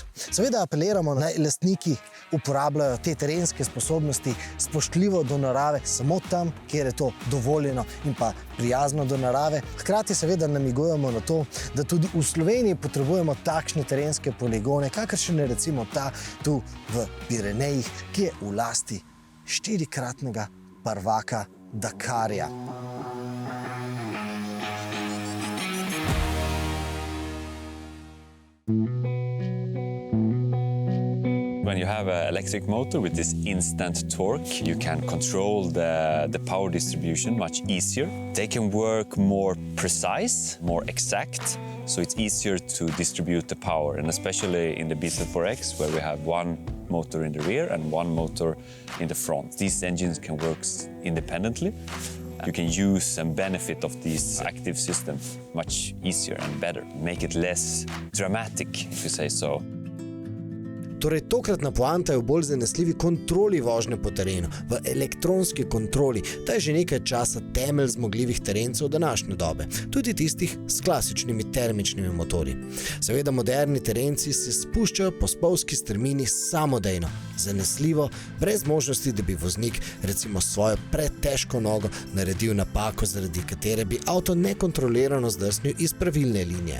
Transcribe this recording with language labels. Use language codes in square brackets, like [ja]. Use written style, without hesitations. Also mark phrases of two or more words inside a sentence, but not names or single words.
[sl] Seveda apeliramo, naj lastniki uporabljajo te terenske sposobnosti spoštljivo do narave, samo tam, kjer je to dovoljeno in pa prijazno do narave. Hkrati seveda namigujemo na to, da tudi v Sloveniji potrebujemo takšne terenske poligone, kakršen je recimo ta tu v Pirenejih, ki je v lasti 4-kratnega prvaka Dakarja. [en] When you have an electric motor with this instant torque, you can control the power distribution much easier. They can work more precise, more exact, so it's easier to distribute the power, and especially in the Beetle 4X, where we have one motor in the rear and one motor in the front. These engines can work independently. You can use and benefit of this active system much easier and better, make it less dramatic, if you say so. [sl] Torej, tokratna poanta je v bolj zanesljivi kontroli vožnje po terenu, v elektronski kontroli. Ta je že nekaj časa temelj zmogljivih terencev današnje dobe, tudi tistih s klasičnimi termičnimi motorji. Seveda moderni terenci se spuščajo po spolzki strmini samodejno, zanesljivo, brez možnosti, da bi voznik recimo svojo pretežko nogo naredil napako, zaradi katere bi avto nekontrolirano zdrsnil iz pravilne linije.